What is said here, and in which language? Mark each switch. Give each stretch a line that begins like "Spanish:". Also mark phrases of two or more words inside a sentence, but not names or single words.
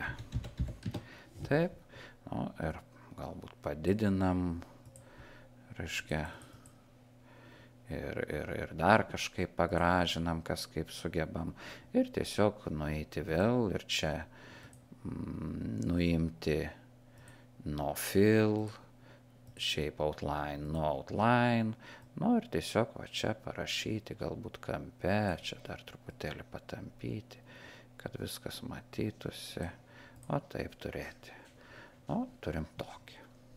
Lithuanian: Taip, ir galbūt padidinam, reiškia, ir dar kažkaip pagražinam, kas kaip sugebam. Ir tiesiog nueiti vėl ir čia nuimti
English: no fill, shape outline, no outline,
Lithuanian: ir tiesiog čia parašyti, galbūt kampe, čia dar truputėlį patampyti, kad viskas matytųsi, taip turėti. Turim tokį.